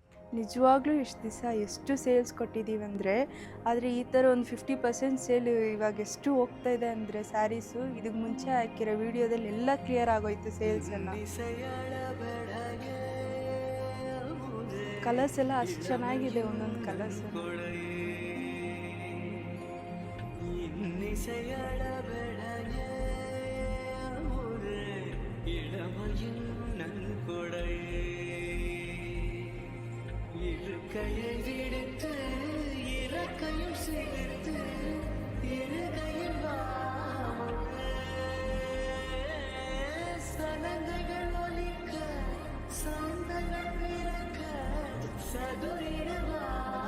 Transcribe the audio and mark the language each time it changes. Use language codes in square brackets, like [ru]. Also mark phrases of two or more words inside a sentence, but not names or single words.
[kn] ನಿಜವಾಗ್ಲೂ ಇಷ್ಟು ದಿವಸ ಎಷ್ಟು ಸೇಲ್ಸ್ ಕೊಟ್ಟಿದ್ದೀವಿ ಅಂದರೆ, ಆದರೆ ಈ ಥರ ಒಂದು 50% ಸೇಲ್ ಇವಾಗ ಎಷ್ಟು ಹೋಗ್ತಾ ಇದೆ ಅಂದರೆ ಸ್ಯಾರೀಸು, ಇದಕ್ಕೆ ಮುಂಚೆ ಹಾಕಿರೋ ವಿಡಿಯೋದಲ್ಲಿ ಎಲ್ಲ ಕ್ಲಿಯರ್ ಆಗೋಯ್ತು ಸೇಲ್ಸ್ ಎಲ್ಲ. ಕಲರ್ಸ್ ಎಲ್ಲ ಅಷ್ಟು ಚೆನ್ನಾಗಿದೆ, ಒಂದೊಂದು ಕಲರ್ಸ್ [ta] கையை விடுத்து இறக்கையும் சேர்த்து இருகையில் சலங்கைகள் ஒலிக்க சந்தங்கள் பிறக்க சதுரிடவா